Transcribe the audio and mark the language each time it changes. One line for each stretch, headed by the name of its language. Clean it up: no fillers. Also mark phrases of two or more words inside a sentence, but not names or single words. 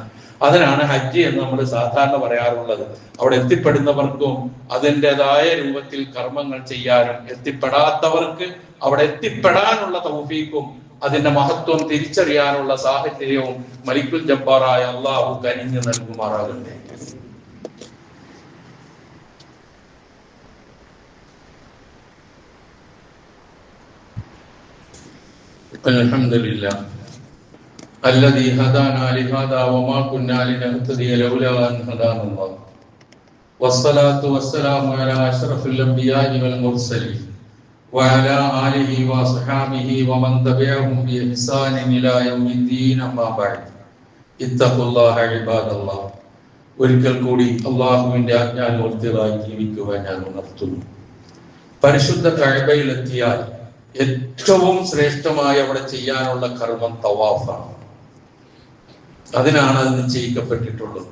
Malayalam: അതിനാണ് ഹജ്ജ് എന്ന് നമ്മൾ സാധാരണ പറയാറുള്ളത്. അവിടെ എത്തിപ്പെടുന്നവർക്കും അതിൻ്റെതായ രൂപത്തിൽ കർമ്മങ്ങൾ ചെയ്യാനും എത്തിപ്പെടാത്തവർക്ക് അവിടെ എത്തിപ്പെടാനുള്ള തൗഫീഖും അതിന്റെ മഹത്വം തിരിച്ചറിയാനുള്ള സാഹചര്യവും മലിക്കുൽ ജബ്ബാറായ അള്ളാഹു കനിഞ്ഞു നൽകുമാറാകട്ടെ.
Arabic: അൽഹംദുലില്ലാഹ് الذي هدانا لهذا وما كنا لنهتدي لولا أن هدانا الله والصلاة والسلام على أشرف الأنبياء والمرسلين وعلى آله وصحبه ومن تبعهم بإحسان إلى يوم الدين أما بعد اتقوا الله عباد الله.
Malayalam: ഒരിക്കൽ കൂടി അള്ളാഹുവിന്റെ ആജ്ഞാനുവർത്തികളായി ജീവിക്കുവാൻ ഞാൻ ഉണർത്തുന്നു. പരിശുദ്ധ കഅബയിലെത്തിയാൽ ഏറ്റവും ശ്രേഷ്ഠമായി അവിടെ ചെയ്യാനുള്ള കർമ്മം തവാഫാണ്. അതിനാണ് അത് നിശ്ചയിക്കപ്പെട്ടിട്ടുള്ളത്.